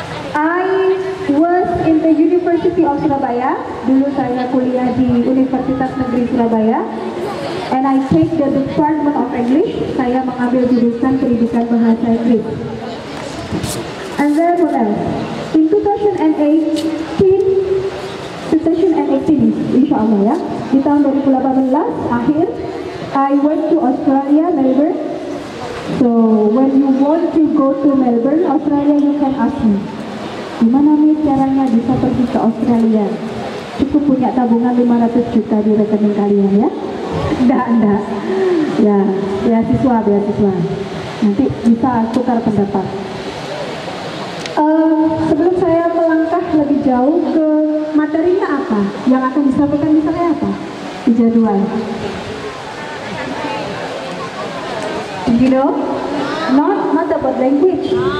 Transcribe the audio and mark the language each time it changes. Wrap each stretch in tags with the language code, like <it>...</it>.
<en>I was in the University of Surabaya.</en> <id>Dulu saya kuliah di Universitas Negeri Surabaya.</id> <en>And I take the Department of English.</en> <id>Saya mengambil jurusan pendidikan bahasa Inggris.</id> <en>And then what else? In 2018, insya Allah ya,</en> <id>di tahun 2018 akhir,</id> <en>I went to Australia, Melbourne. So when you want to go to Melbourne, Australia, you can ask me,</en> <id>gimana nih caranya bisa pergi ke Australia? Cukup punya tabungan 500 juta di rekening kalian ya? Enggak. Ya, beasiswa. Nanti bisa tukar pendapat. Sebelum saya melangkah lebih jauh ke materinya apa, yang akan disampaikan misalnya apa di jadwal.</id> <en>You know, not about language.</en>